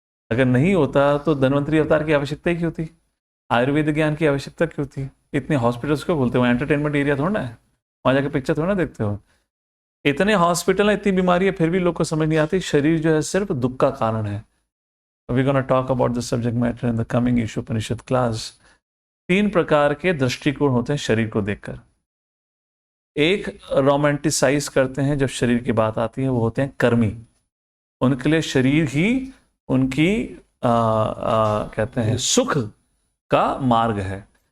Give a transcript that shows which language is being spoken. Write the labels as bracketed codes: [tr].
[hi] अगर नहीं होता तो धन्वंतरी अवतार की आवश्यकता ही क्यों थी? आयुर्वेद ज्ञान की आवश्यकता क्यों थी? इतने हॉस्पिटल्स को बोलते हो, एंटरटेनमेंट एरिया थोड़ा ना है, वहां जाके पिक्चर थोड़ा ना देखते हो। इतने हॉस्पिटल है, इतनी बीमारी है, फिर भी लोग को समझ नहीं आती शरीर जो है सिर्फ दुख का कारण है। [en] We're going to talk about this subject matter in the coming Ishopanishad class. [hi] 3 प्रकार के दृष्टिकोण होते हैं शरीर को देखकर। एक रोमांटिसाइज करते हैं जब शरीर की बात आती है, वो होते हैं कर्मी। उनके लिए शरीर ही उनकी कहते हैं सुख का मार्ग है।